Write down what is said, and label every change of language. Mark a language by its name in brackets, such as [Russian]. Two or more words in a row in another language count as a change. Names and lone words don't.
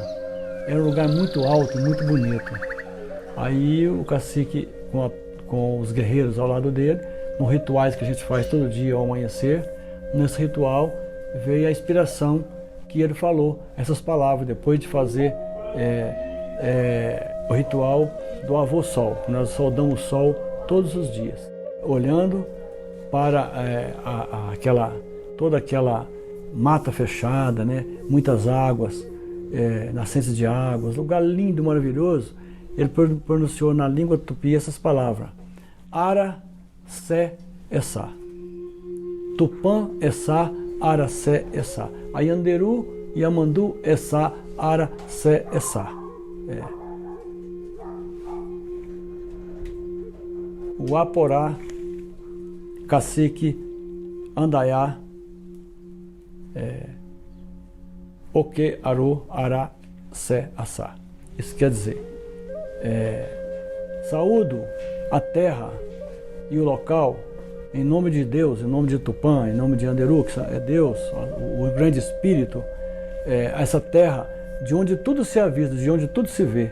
[Portuguese] Era um lugar muito alto, muito bonito. Aí o cacique, com os guerreiros ao lado dele, nos rituais que a gente faz todo dia ao amanhecer, nesse ritual veio a inspiração que ele falou, essas palavras, depois de fazer o ritual do avô sol, que nós saudamos o sol todos os dias, olhando para toda aquela mata fechada, né? Muitas águas, nascentes de águas, lugar lindo, maravilhoso. Ele pronunciou na língua tupi essas palavras: [Tupí] Ara Sé Essá. Tupã Essá, Ara Sé Essá. Ayanderu, Yamandu Essá, Ara Sé Essá. O Aporá, cacique Andaiá, Oque Aru Ara Sé Assá. [Portuguese] Isso quer dizer, saúdo a terra e o local, em nome de Deus, em nome de Tupã, em nome de Anderu, que é Deus, o grande Espírito, essa terra de onde tudo se avista, de onde tudo se vê.